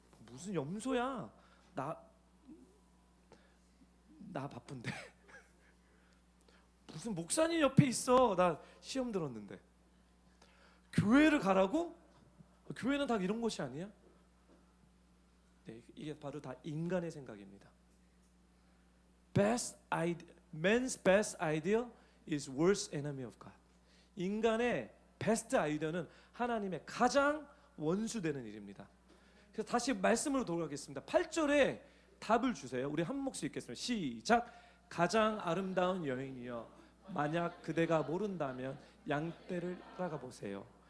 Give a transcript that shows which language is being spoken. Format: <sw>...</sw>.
<ko>무슨 염소야? 나 바쁜데. 무슨 목사님 옆에 있어? 나 시험 들었는데. 교회를 가라고? 교회는 다 이런 것이 아니야? 네, 이게 바로 다 인간의 생각입니다.</ko> <en>Man's best idea is worst enemy of God.</en> <ko>인간의 베스트 아이디어는 하나님의 가장 원수되는 일입니다. 그래서 다시 말씀으로 돌아가겠습니다. 8절에 답을 주세요. 우리 한 목소리 읽겠습니다. 시작. 가장 아름다운 여인이여, 만약 그대가 모른다면 양떼를 따라가 보세요.</ko>